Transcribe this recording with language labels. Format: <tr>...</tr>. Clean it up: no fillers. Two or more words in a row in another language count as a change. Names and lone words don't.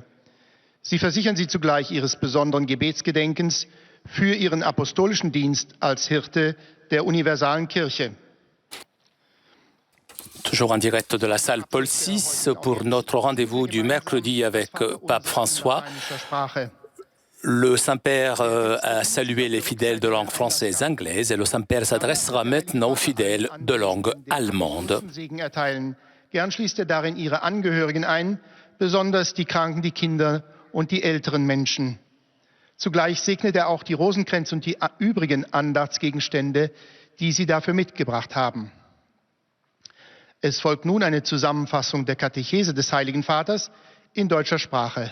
<de>Sie versichern Sie zugleich Ihres besonderen Gebetsgedenkens für Ihren apostolischen Dienst als Hirte der universalen Kirche.</de> <fr>Toujours en direct de la salle Paul VI pour notre rendez-vous du mercredi avec Pape François. Le Saint-Père a salué les fidèles de langue française et anglaise et le Saint-Père s'adressera maintenant aux fidèles de langue allemande.</fr> <de>Gern schließt darin ihre Angehörigen ein, besonders die Kranken, die Kinder und die älteren Menschen. Zugleich segnet auch die Rosenkränze und die übrigen Andachtsgegenstände, die Sie dafür mitgebracht haben. Es folgt nun eine Zusammenfassung der Katechese des Heiligen Vaters in deutscher Sprache.</de>